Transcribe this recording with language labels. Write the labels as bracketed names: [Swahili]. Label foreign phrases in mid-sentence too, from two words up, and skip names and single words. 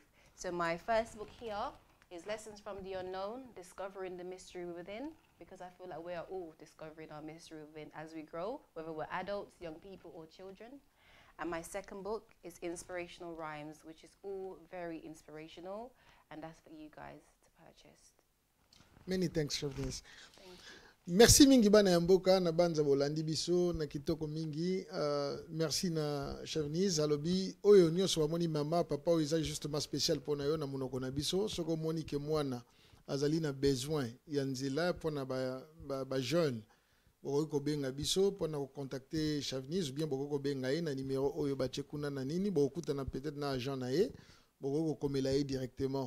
[English] So my first book here is Lessons from the Unknown, Discovering the Mystery Within, because I feel like we are all discovering our mystery within as we grow, whether we're adults, young people, or children. And my second book is Inspirational Rhymes, which is all very inspirational, and that's for you guys to purchase. Many thanks, Chavenese. Thank you. [Lingala] Merci mingi bana ya mboka na banza bolandi biso na kitoko mingi. Merci na Chavenese alobi oyo nyonso bamoni mama papa oyo eza justement spécial pona yo na monoko na biso soko moni ke mwana azali na besoin ya nzela pona ba jeune bokoki kobenga biso pona ko contacter Chavenese [French] ou bien [Lingala] bokoki kobenga ye na numéro oyo batie kuna na nini bokutana peut-être na agent na ye bokoki kokomela ye directement.